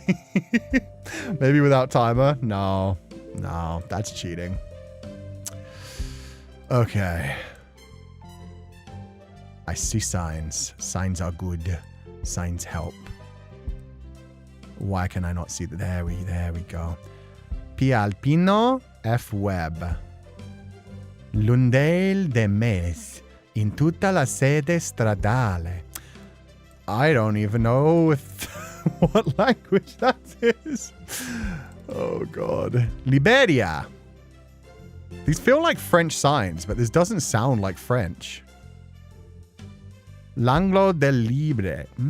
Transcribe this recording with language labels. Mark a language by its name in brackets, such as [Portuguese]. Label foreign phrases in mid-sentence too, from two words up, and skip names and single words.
[English] Maybe without timer? No, that's cheating. Okay. I see signs. Signs are good. Signs help. Why can I not see that? There we go. P. Alpino, F. Web. Lundale de mes. [Italian] In tutta la sede stradale. [English] I don't even know what language that is. Oh, God. Liberia. These feel like French signs, but this doesn't sound like French. L'anglo del libre.